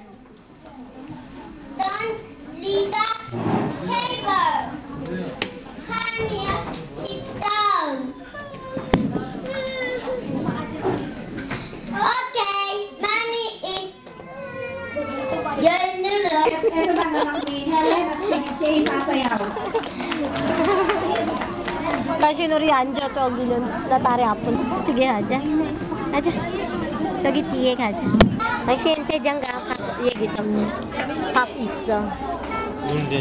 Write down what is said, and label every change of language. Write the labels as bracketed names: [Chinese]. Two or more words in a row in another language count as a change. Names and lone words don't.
[English] Don't leave the table. Come here, sit down. Okay, Mommy eat your noodles. [Filipino] Ito ba naman ni Helen at siya isasayaw? [Korean] 다시 우리 앉아. 저기는 나 다리 아픈. 저기 가자. 가자. 저기 뒤에 가자. 당신 대장가 여기 있어. 밥 있어. 뭔 대장?